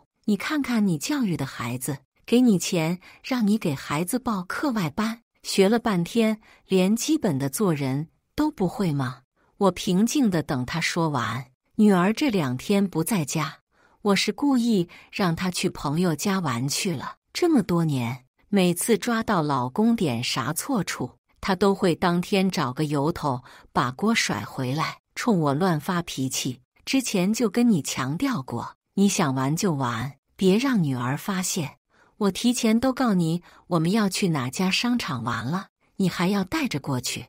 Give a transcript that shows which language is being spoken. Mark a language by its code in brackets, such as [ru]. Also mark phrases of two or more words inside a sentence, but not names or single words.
[zh] 你看看你教育的孩子，給你錢讓你給孩子報課外班，學了半天連基本的做人都不會嗎？” 我平靜地等他說完。女兒這2天不在家，我是故意讓她去朋友家玩去了。這麼多年，每次抓到老公點啥錯處，她都會當天找個由頭把鍋甩回來，衝我亂發脾氣。之前就跟你強調過，你想玩就玩，別讓女兒發現。我提前都告你我們要去哪家商場玩了，你還要帶着過去。